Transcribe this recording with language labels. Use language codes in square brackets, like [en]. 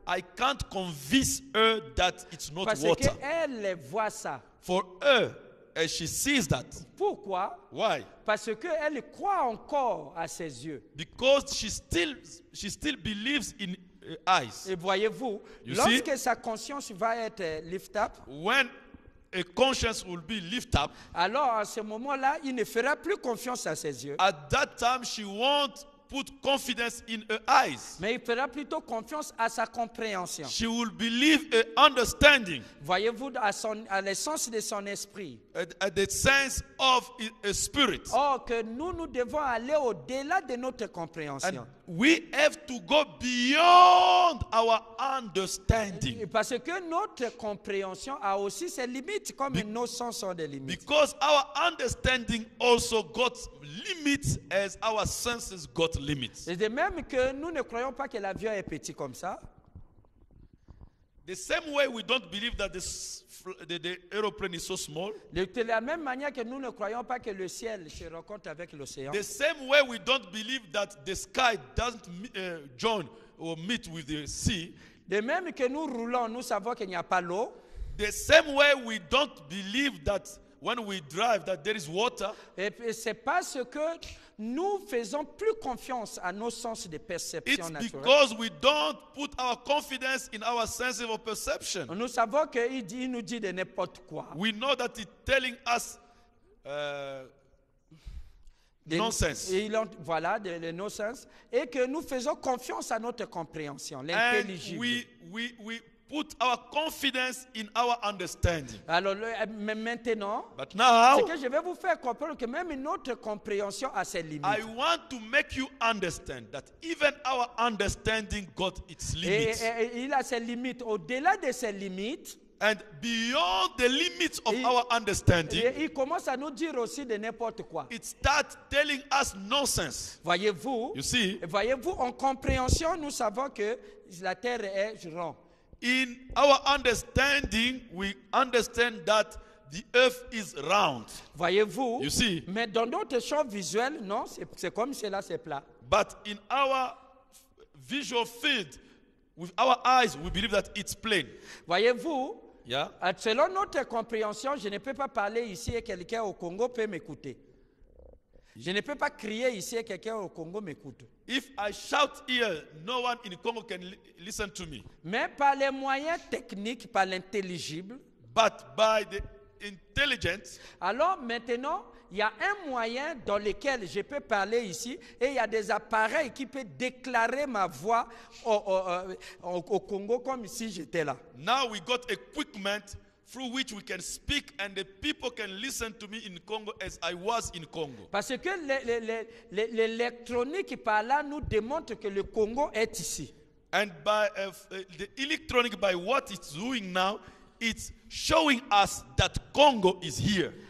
[en] I can't convince her that it's not [fr] Parce [en] water. [fr] qu'elle voit ça. [en] For her, as she sees that. [fr] Pourquoi? [en] Why? [fr] Parce qu'elle croit encore à ses yeux. [en] Because she still believes in eyes. [fr] Et voyez-vous, [en] You [fr] lorsque [en] see? [fr] sa conscience va être [en] lift up, When a conscience will be lifted up, [fr] alors à ce moment-là, il ne fera plus confiance à ses yeux. [en] at that time she won't put confidence in her eyes. [fr] mais il fera plutôt confiance à sa compréhension. [en] She will believe her understanding, [fr] Voyez-vous, à l'essence de son esprit. [en] at the sense of her spirit. [fr] Or, que nous devons aller au-delà de notre [en] And [fr] compréhension. [en] we have to go beyond our understanding. [fr] Parce que notre compréhension a aussi ses limites, comme nos sens ont des limites. [en] Because our understanding also got limits as our senses got limits. [fr] Et de même que nous ne croyons pas que l'avion est petit comme ça. [en] The same way we don't believe that the aeroplane is so small. [fr] De la même manière que nous ne croyons pas que le ciel se rencontre avec l'océan. [en] The same way we don't believe that the sky doesn't join or meet with the sea. [fr] De même que nous roulons, nous savons qu'il n'y a pas l'eau. [en] The same way we don't believe that when we drive that there is water. [fr] Et c'est parce que nous faisons plus confiance à nos sens de perception [en] It's [fr] naturelle. [en] because we don't put our confidence in our sense of perception. [fr] Nous savons qu'il nous dit de n'importe quoi. [en] We know that it's telling us nonsense. [fr] Voilà, de non-sens. Et que nous faisons confiance à notre compréhension, [en] And [fr] l'intelligible. [en] we put our confidence in our understanding. [fr] Alors, mais maintenant, [en] But [fr] c'est [en] now, [fr] que je vais vous faire comprendre que même notre compréhension a ses limites. [en] I want to make you understand that even our understanding got its limits. [fr] Et il a ses limites. Au-delà de ses limites, [en] And beyond the limits of [fr] Et- [en] our understanding, [fr] et il commence à nous dire aussi de n'importe quoi. [en] it starts telling us nonsense. [fr] Voyez-vous, [en] You see, [fr] en compréhension, nous savons que la terre est ronde. [en] in our understanding, we understand that the earth is round. [fr] Voyez-vous, [en] You see, [fr] mais dans notre champ visuel, non, c'est comme cela, c'est plat. [en] but in our visual field, with our eyes, we believe that it's plain. [fr] Voyez-vous, [en] Yeah. [fr] selon notre compréhension, je ne peux pas parler ici et quelqu'un au Congo peut m'écouter. Je ne peux pas crier ici et quelqu'un au Congo m'écoute. [en] If I shout here, no one in Congo can listen to me. [fr] Mais par les moyens techniques, par l'intelligible, [en] But by the intelligence, [fr] alors maintenant, il y a un moyen dans lequel je peux parler ici et il y a des appareils qui peuvent déclarer ma voix au Congo comme si j'étais là. [en] now we got equipment through which we can speak and the people can listen to me in Congo as I was in Congo. [fr] Parce que l'électronique par là nous démontre que le Congo est ici. [en] And by the electronic, by what it's doing now, it's showing us that Congo is here.